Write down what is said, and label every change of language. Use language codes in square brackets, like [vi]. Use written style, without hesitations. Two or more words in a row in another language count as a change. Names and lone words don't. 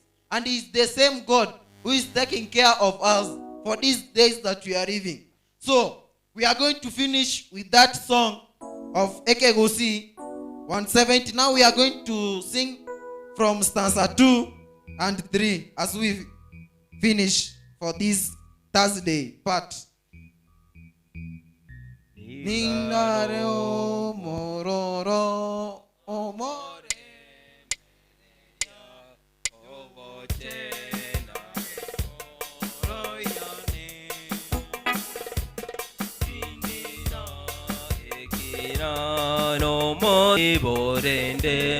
[en] And he's the same God who is taking care of us for these days that we are living. So, we are going to finish with that song of Ekegosi 170. Now we are going to sing from stanza 2 and 3 as we finish for this Thursday part. [guz] Ningare o mororo o more no mo borende